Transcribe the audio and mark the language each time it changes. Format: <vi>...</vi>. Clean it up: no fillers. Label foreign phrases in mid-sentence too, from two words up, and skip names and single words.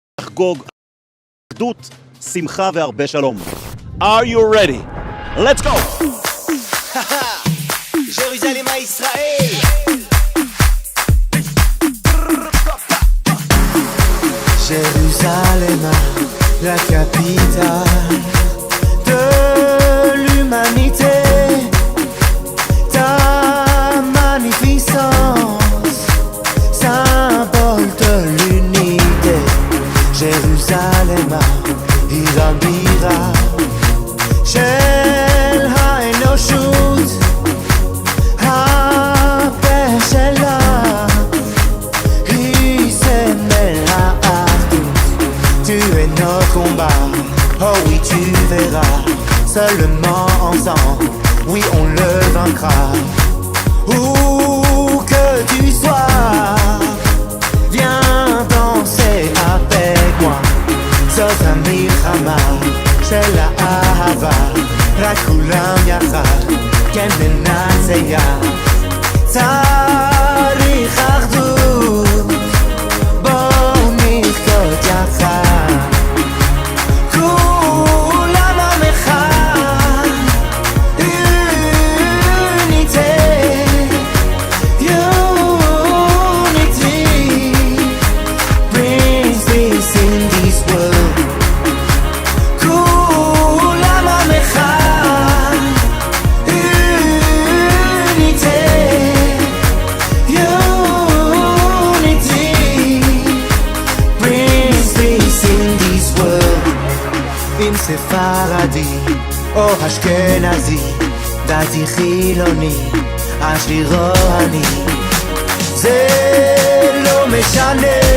<he>לחגוג אחדות, שמחה והרבה שלום.</he> <en>Are you ready? Let's go!</en> <fr>Jérusalem à Israël. Jérusalem, la capitale de l'humanité. Ta magnificence, symbole de l'unité. Jérusalem,</fr> <he>עיר הבירה של האנושות, הפה שלה היא סמל האחדות.</he> <fr>Tu es notre combat, oh oui tu verras, seulement ensemble, oui on le vaincra. Où que tu sois, viens danser avec moi.</fr> <he>זאת המלחמה של האהבה, רק כולם יחד, כן ננצח. צריך אחדות, בואו נרקוד יחד, כולם עם אחד.</he> <en>Unity, unity brings peace in this world.</en> <he>כולם עם אחד.</he> <en>Unity, unity brings peace in this world.</en> <he>אם ספרדי או אשכנזי, דתי חילוני, עשיר או עני, זה לא משנה.</he>